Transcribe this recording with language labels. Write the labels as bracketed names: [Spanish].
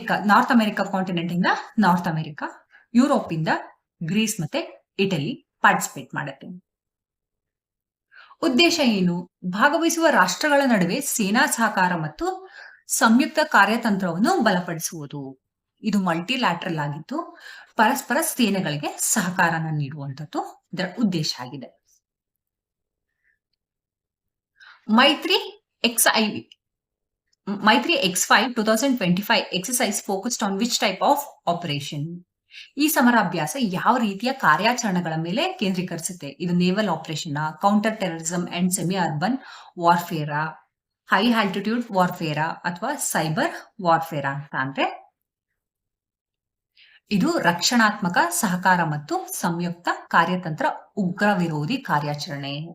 [Kannada] North America continent ಇಂದ north America, Europe ಇಂದ Greece ಮತ್ತೆ ಇಟಲಿ ಪಾರ್ಟಿಸಿಪೇಟ್ ಮಾಡುತ್ತೆ. ಉದ್ದೇಶ ಏನು? ಭಾಗವಹಿಸುವ ರಾಷ್ಟ್ರಗಳ ನಡುವೆ ಸೇನಾ ಸಹಕಾರ ಮತ್ತು ಸಂಯುಕ್ತ ಕಾರ್ಯತಂತ್ರವನ್ನು ಬಲಪಡಿಸುವುದು. ಇದು ಮಲ್ಟಿಲ್ಯಾಟ್ರಲ್ ಆಗಿದ್ದು ಪರಸ್ಪರ ಸೇನೆಗಳಿಗೆ ಸಹಕಾರನ ನೀಡುವಂತದ್ದು ಇದರ ಉದ್ದೇಶ ಆಗಿದೆ. [English] Maitri X5 2025 exercise focused on which type of operation? [Kannada] ಈ ಸಮರಾಭ್ಯಾಸ ಯಾವ ರೀತಿಯ ಕಾರ್ಯಾಚರಣೆಗಳ ಮೇಲೆ ಕೇಂದ್ರೀಕರಿಸುತ್ತೆ? ಇದು naval operation, counter terrorism and semi urban ವಾರ್ಫೇರಾ, high altitude ವಾರ್ಫೇರಾ ಅಥವಾ ಸೈಬರ್ ವಾರ್ಫೇರಾ ಅಂತ ಅಂದ್ರೆ, ಇದು ರಕ್ಷಣಾತ್ಮಕ ಸಹಕಾರ ಮತ್ತು ಸಂಯುಕ್ತ ಕಾರ್ಯತಂತ್ರ ಉಗ್ರ ವಿರೋಧಿ ಕಾರ್ಯಾಚರಣೆ.